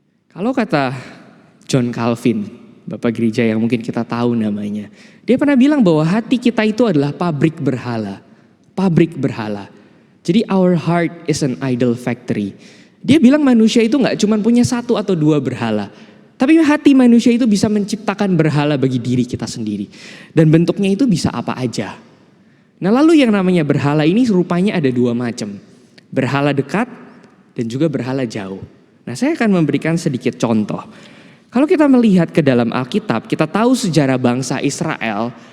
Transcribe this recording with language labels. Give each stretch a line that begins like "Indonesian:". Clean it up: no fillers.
Indonesian: Kalau kata John Calvin, Bapak gereja yang mungkin kita tahu namanya, dia pernah bilang bahwa hati kita itu adalah pabrik berhala. Pabrik berhala. Jadi
English: our heart is an idol factory.
Indonesian: Dia bilang manusia itu gak cuma punya satu atau dua berhala. Tapi hati manusia itu bisa menciptakan berhala bagi diri kita sendiri. Dan bentuknya itu bisa apa aja. Nah lalu yang namanya berhala ini rupanya ada dua macam. Berhala dekat dan juga berhala jauh. Nah saya akan memberikan sedikit contoh. Kalau kita melihat ke dalam Alkitab, kita tahu sejarah bangsa Israel.